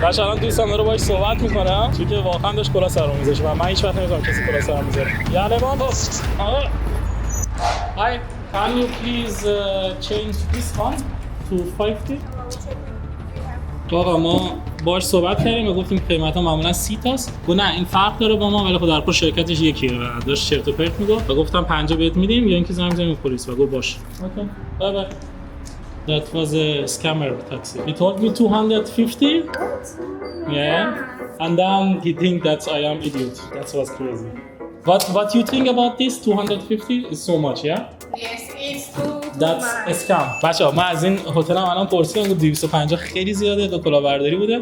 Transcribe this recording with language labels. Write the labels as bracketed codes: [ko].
[fa] باشه الان دوستم داره باهاش صحبت میکنم چون که واقعا داشت کلا سرم میذاره و من هیچ وقت نمیذارم کسی کلا سرم میذاره. یعنی من آقا [en] Hi, can you please change this one to 50? [fa] آقا ما باهاش صحبت کردیم و گفتیم قیمتا معمولا 30 تاست. گفت نه این فرق داره با ما، ولی خب در کل شرکتش یکیه و داشت چرت و پرت میگفت و گفتم 50 بهت میدیم یا اینکه زنگ بزنیم پلیس و گفت باشه. [en] Okay. Bye bye. That was a scammer taxi. He told me 250. Yeah. And then he think that I am idiot. That was crazy. What you think about this 250 is so much, yeah? Yes, it's too That's a scam. [fa] بچه‌ها من از این هتل هم الان پرسیدم گفت 250 خیلی زیاده، دو کلاهبرداری بوده.